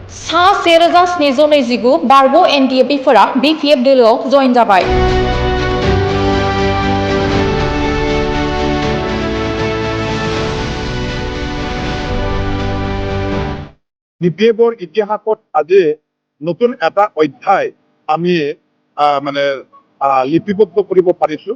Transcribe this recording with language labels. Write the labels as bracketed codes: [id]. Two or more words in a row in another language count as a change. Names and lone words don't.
[brx] सा 1729 बारग' एनडिएफबिफोरा बिपिएफ दोलोआव जयेन जाबाय। [as] বিপিএফৰ ইতিহাসত আজি নতুন এটা অধ্যায় আমি মানে লিপিবদ্ধ কৰিব পাৰিছো।